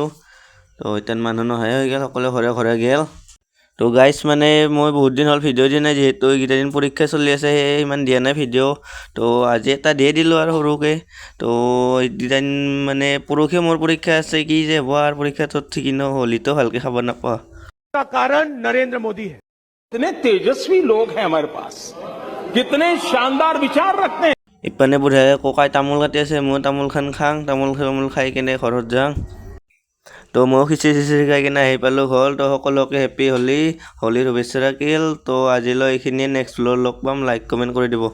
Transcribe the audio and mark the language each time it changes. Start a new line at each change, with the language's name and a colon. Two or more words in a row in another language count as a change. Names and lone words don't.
Assamese: তো এতিয়া মানুহ নোহোৱাই হৈ গ'ল, সকলোৱে ঘৰে ঘৰে গ'ল। তো গাইছ মানে মই বহুত দিন হ'ল ভিডিঅ' দিয়া নাই, যিহেতু এইকেইটা দিন পৰীক্ষা চলি আছে, সেয়ে ইমান দিয়া নাই ভিডিঅ'। তো আজি এটা দিয়ে দিলোঁ আৰু সৰুকৈ। তো এইকেইটা দিন মানে পৰহি মোৰ পৰীক্ষা আছে, কি যে হ'ব আৰু পৰীক্ষাটোত ঠিকি ন, হলিটো ভালকৈ খাব নাপাওঁ।
Hindi: कारण नरेंद्र मोदी है। कितने तेजस्वी लोग हैं हमारे पास, कितने शानदार विचार रखते हैं।
Assamese: ইপানে বুঢ়াই ককাই তামোল কাটি আছে, মই তামোল তামোল খাই কিনে ঘৰত যাওঁ। তো মই খিচিৰি খাই কিনে আহি পালোঁ ঘৰ। তো সকলোকে
English: happy Holi
Assamese: শুভেচ্ছা থাকিল। তো আজিলৈ এইখিনিয়ে,
English: next vlog
Assamese: লগ পাম।
English: like comment
Assamese: কৰি দিব।